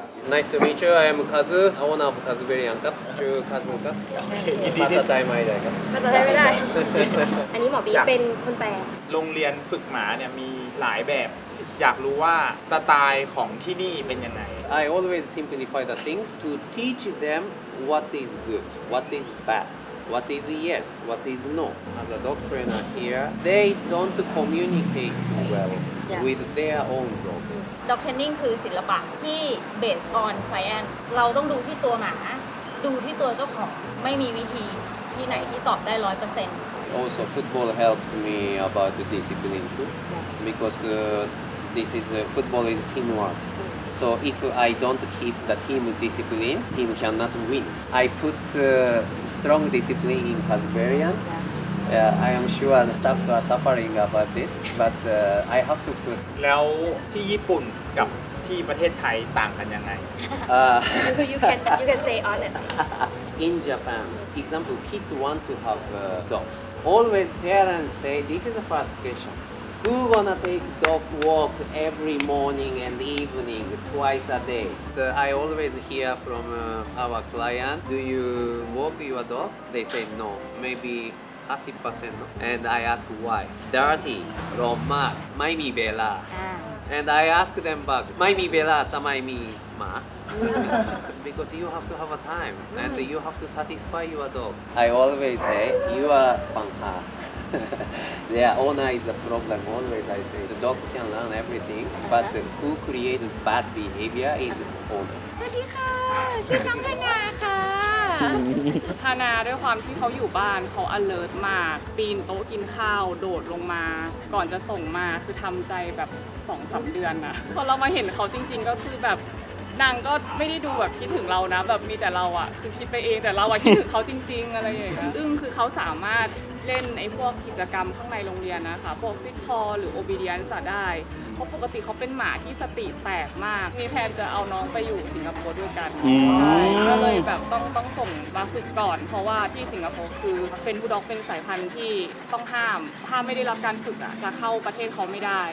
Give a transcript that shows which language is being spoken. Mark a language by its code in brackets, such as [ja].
[en] Nice to meet you. I am Kazu, owner of Kazuberian Cup. [th] ชื่อ Kazu ครับภาษาไทยไม่ได้ครับ ภาษาไทยไม่ได้ อันนี้หมอบีเป็นคนแปล โรงเรียนฝึกหมาเนี่ยมีหลายแบบ อยากรู้ว่าสไตล์ของที่นี่เป็นยังไง [en] I always simplify the things to teach them what is good, what is bad, what is yes, what is no. As a dog trainer here, they don't communicate well with their own dogs. Dog training [th] คือศิลปะที่ [en] based on science [th] เราต้องดูที่ตัวหมา ดูที่ตัวเจ้าของ ไม่มีวิธีที่ไหนที่ตอบได้ 100% [en] Also, football helped me about the discipline too, because this is football is teamwork. So if I don't keep the team discipline, team cannot win. I put strong discipline in Kazberian. I am sure the staffs are suffering about this, but I have to put. [th] แล้วที่ญี่ปุ่นกับที่ประเทศไทยต่างกันยังไง [en] you can say honest In Japan, example, kids want to have dogs. Always parents say this is a first question. Who gonna take dog walk every morning and evening, twice a day? I always hear from our client, do you walk your dog? They say no, maybe 50%. No? And I ask why. Dirty, romak, [th] ไม่มีเวลา [en] And I ask them back, [th] ไม่มีเวลาทำไมมีหมา [en] Because you have to have a time and you have to satisfy your dog. I always say, you are pangha. Their owner is the problem. Always I say, the dog can learn everything, but who created bad behavior is owner. [th] สวัสดีค่ะ ชื่อน้องธนาค่ะธนาด้วยความที่เขาอยู่บ้านเขา alert มาก ปีนโต๊ะกินข้าว โดดลงมา ก่อนจะส่งมาคือทำใจแบบ 2-3 เดือนนะพอเรามาเห็นเขาจริงๆก็คือแบบ นางก็ไม่ได้ดูแบบคิดถึงเรานะแบบมีแต่เราอะคือคิดไปเองแต่เราอะคิดถึงเขาจริงๆอะไรอย่างเงี้ยคือเขาสามารถเล่นไอ้พวกกิจกรรมข้างในโรงเรียนนะคะพวกฟิตพอหรือ obedience ได้เพราะปกติเขาเป็นหมาที่สติแตกมากมีแผนจะเอาน้องไปอยู่สิงคโปร์ด้วยกันใช่ก็เลยแบบต้องส่งมาฝึกก่อนเพราะว่าที่สิงคโปร์คือเป็นบูลด็อกเป็นสายพันธุ์ที่ต้องห้ามถ้าไม่ได้รับการฝึกอะจะเข้าประเทศเขาไม่ได้